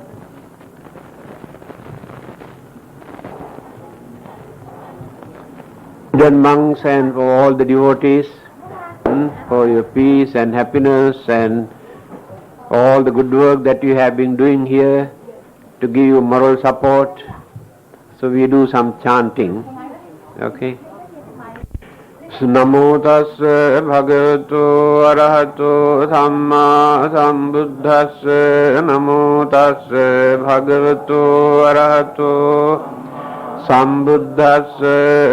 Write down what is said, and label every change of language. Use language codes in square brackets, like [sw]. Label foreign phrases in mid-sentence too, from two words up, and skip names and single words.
[en] Then monks and for all the devotees, for your peace and happiness and all the good work that you have been doing here to give you moral support. So we do some chanting. Okay. [pi] Namo tassa bhagavato arahato samma sambuddhassa. Namo tassa bhagavato arahato sambuddhassa.